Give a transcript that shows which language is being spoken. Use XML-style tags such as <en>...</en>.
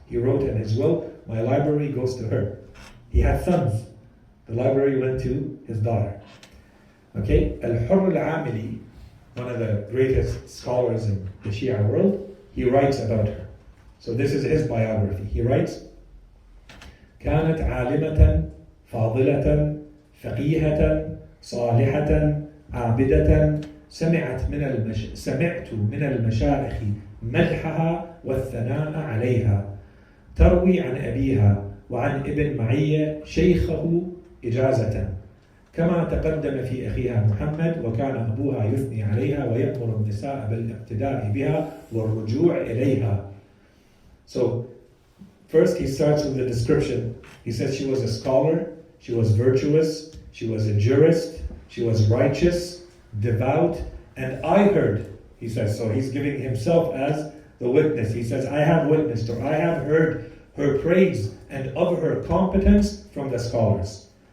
<en>He wrote in his will, my library goes to her. He had sons. The library went to his daughter. Okay, Al-Hurr al-Amili, one of the greatest scholars in the Shia world, he writes about her. So this is his biography. He writes,</en> <ar>كانت عالمة فاضلة فقيهة صالحة عابدة سمعت من المشايخ مدحها والثناء عليها تروي عن أبيها وعن ابن معية شيخه إجازة كما تقدم في أخيها محمد وكان أبوها يثني عليها ويأمر النساء بالاقتداء بها والرجوع إليها.</ar> <en>So first he starts with the description. He says she was a scholar, she was virtuous, she was a jurist, she was righteous, devout, and I heard, he says, so he's giving himself as the witness. He says, I have witnessed or I have heard her praise and of her competence from the scholars.</en>